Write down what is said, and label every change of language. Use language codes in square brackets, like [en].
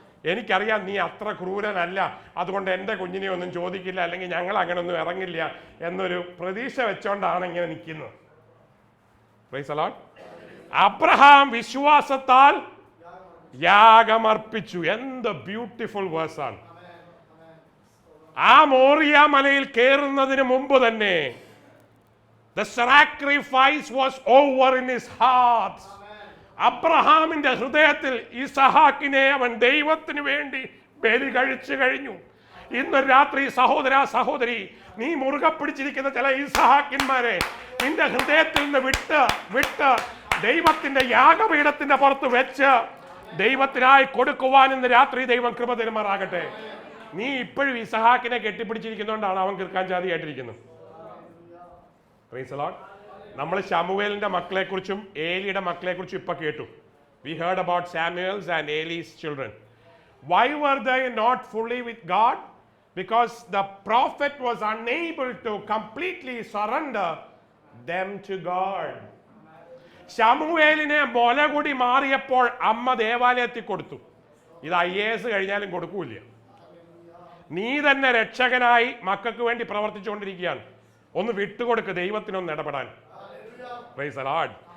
[ml] എനിക്കറിയാം നീ അത്ര ക്രൂരനല്ല, അതുകൊണ്ട് എൻ്റെ കുഞ്ഞിനെ ഒന്നും ചോദിക്കില്ല, അല്ലെങ്കിൽ ഞങ്ങൾ അങ്ങനെ ഒന്നും ഇറങ്ങില്ല എന്നൊരു പ്രതീക്ഷ വെച്ചോണ്ടാണ് ഇങ്ങനെ നിൽക്കുന്നത്. [en] Praise the Lord. [ml] അബ്രഹാം വിശ്വാസത്താൽ യാഗമർപ്പിച്ചു. എന്ത് ബ്യൂട്ടിഫുൾ വേഴ്സാണ്. ആ മോറിയ മലയിൽ കയറുന്നതിന് മുമ്പ് തന്നെ [en] the sacrifice was over in his heart. [ml] അബ്രഹാമിന്റെ ഹൃദയത്തിൽ ഇസഹാക്കിനെ അവൻ ദൈവത്തിന് വേണ്ടി ബലി കഴിച്ചു കഴിഞ്ഞു. ഇന്ന് രാത്രി സഹോദര സഹോദരി, നീ മുറുകെ പിടിച്ചിരിക്കുന്ന ചില ഇസഹാക്കിന്മാരെ നിന്റെ ഹൃദയത്തിൽ നിന്ന് വിട്ട് ദൈവത്തിന്റെ യാഗപീഠത്തിന്റെ പുറത്ത് വെച്ച് ദൈവത്തിനായി കൊടുക്കുവാൻ ഇന്ന് രാത്രി ദൈവം കൃപ തരുമാറാകട്ടെ. നീ ഇപ്പോഴും ഇസഹാക്കിനെ കെട്ടിപ്പിടിച്ചിരിക്കുന്നതുകൊണ്ടാണ് അവൻ കിർക്കാൻ ജാതിയായിട്ടിരിക്കുന്നത്. [en] Praise the Lord. [ml] നമ്മൾ ശമൂവേലിന്റെ മക്കളെ കുറിച്ചും ഏലിയുടെ മക്കളെ കുറിച്ചും ഇപ്പൊ കേട്ടു. [en] We heard about Samuel's and Eli's children. Why were they not fully with God? Because the prophet was unable to completely surrender them to God. [ml] ശമൂവേലിനെ മുലകുടി മാറിയപ്പോൾ അമ്മ ദേവാലയത്തിൽ കൊടുത്തു. ഇത് IAS കഴിഞ്ഞാലും കൊടുക്കൂല. നീ തന്നെ രക്ഷകനായി മക്കൾക്ക് വേണ്ടി പ്രവർത്തിച്ചുകൊണ്ടിരിക്കുകയാണ്. ഒന്ന് വിട്ടുകൊടുക്ക് ദൈവത്തിനൊന്ന് ഇടപെടാൻ. [en] Praise the Lord.